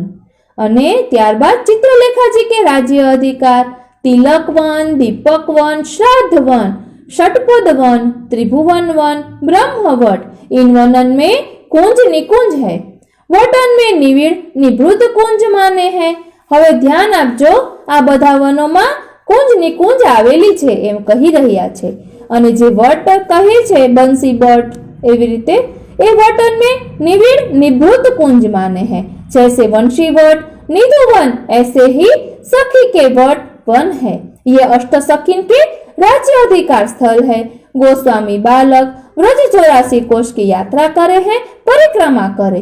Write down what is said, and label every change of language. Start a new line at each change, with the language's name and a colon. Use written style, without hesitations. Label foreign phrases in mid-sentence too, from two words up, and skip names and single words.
Gujarati: અને ત્યારબાદ
Braj: चित्रलेखाजी के राज्य अधिकार। तिलकवन, दीपकवन, श्राद्धवन, षटपदवन, त्रिभुवनवन, ब्रह्मवट। इन वनन में कुंज निकुंज है। वटन में निविड़ निभृत कुंज माने है।
Gujarati: હવે ધ્યાન આપજો, આ બધા વનોમાં કુંજ નિકુંજ આવેલી છે એમ કહી રહ્યા છે અને જે વટ કહે છે બંસી વટ એવી રીતે એ
Braj: वटन में निविड़ निभृत कुंज माने है। जैसे वंशी वट, निधुवन, ऐसे ही सखी के वट वन है। ये अष्ट सखीन के राज्य अधिकार स्थल है। गोस्वामी बालक व्रज 84 कोष की यात्रा करे हैं, परिक्रमा करे।